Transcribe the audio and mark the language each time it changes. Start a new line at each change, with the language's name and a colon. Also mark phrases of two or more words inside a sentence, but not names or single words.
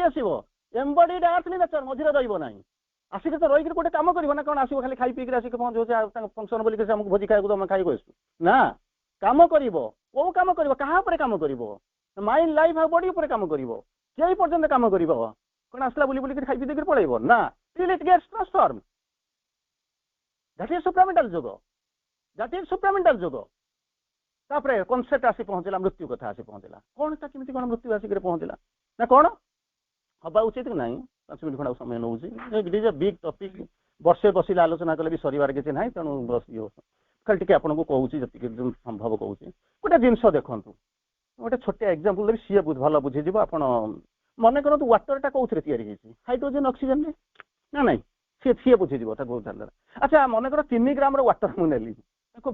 Odia: ଆସିବ
English: embodied earthly nature
Odia: ମଝିରେ ରହିବ ନାହିଁ ଆସିକି ତ ରହିକି ଗୋଟେ କାମ କରିବ ନା କଣ ଆସିବ ଖାଲି ଖାଇ ପିଇକି ଆସିକି ପହଞ୍ଚୁଛି ଆଉ ତାଙ୍କ ଫଙ୍କସନ ବୋଲିକି ସେ ଆମକୁ ଭୋଜି ଖାଇବାକୁ ଆମେ ଖାଇକୁ ଆସୁ ନା କାମ କରିବ କୋଉ କାମ କରିବ କାହା ଉପରେ କାମ କରିବ
English: mind life
Odia: ଆଉ ବଡି ଉପରେ କାମ କରିବ କେଇ ପର୍ଯ୍ୟନ୍ତ କାମ କରିବ କଣ ଆସିଲା ବୁଲି ବୁଲିକି ଖାଇ ପିଇ ଦେଇକି ପଳେଇବ ନା
English: till it gets transformed that is supramental
Odia: ଯୋଗ
English: that is supramental
Odia: ଯୋଗ ତାପରେ କନସେପ୍ଟ ଆସି ପହଞ୍ଚିଲା ମୃତ୍ୟୁ କଥା ଆସି ପହଞ୍ଚିଲା କଣଟା କେମିତି କଣ ମୃତ୍ୟୁ ଆସିକି ପହଞ୍ଚିଲା ନା କଣ ହବା ଉଚିତ କି ନାହିଁ 5 ମିନିଟ୍ ଖଣ୍ଡେ ସମୟ ନେଉଛି
English: it is a big topic
Odia: ବର୍ଷେ ବସିଲେ ଆଲୋଚନା କଲେ ବି ସରିବାର କିଛି ନାହିଁ ତେଣୁ ଖାଲି ଟିକେ ଆପଣଙ୍କୁ କହୁଛି ଯେତିକି ସମ୍ଭବ କହୁଛି ଗୋଟେ ଜିନିଷ ଦେଖନ୍ତୁ ଗୋଟେ ଛୋଟିଆ ଏକ୍ସାମ୍ପଲ ଦେବି ସିଏ ଭଲ ବୁଝିଯିବ ଆପଣ ମନେ କରନ୍ତୁ ୱାଟରଟା କୋଉଥିରେ ତିଆରି ହେଇଛି
English: hydrogen oxygen
Odia: ନା ନାଇଁ ସିଏ ବୁଝିଯିବ ତାକୁ ଆଚ୍ଛା ମନେକର 3 ଗ୍ରାମର ୱାଟର ମୁଁ ନେଲି ତାକୁ